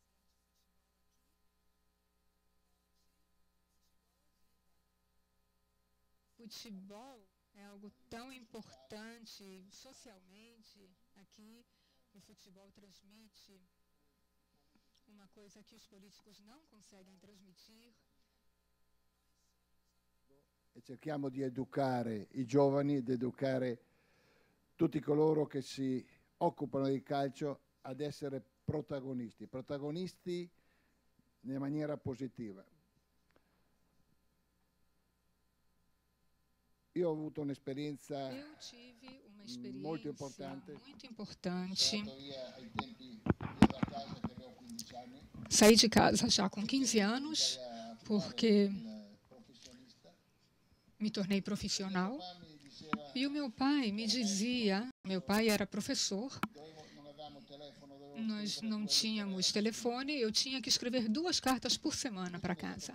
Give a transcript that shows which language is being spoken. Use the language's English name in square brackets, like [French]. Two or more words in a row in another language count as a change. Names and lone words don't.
[Portuguese] Futebol é algo tão importante socialmente. Aqui, o futebol transmite uma coisa que os políticos não conseguem transmitir. [Italian] E cerchiamo di educare i giovani, di educare tutti coloro che si occupano di calcio ad essere protagonisti, protagonisti in maniera positiva. Io ho avuto un'esperienza molto importante. [Portuguese] Saí de casa já com 15 anos, porque me tornei profissional. E o meu pai me dizia, meu pai era professor, nós não tínhamos telefone, eu tinha que escrever 2 cartas por semana para casa.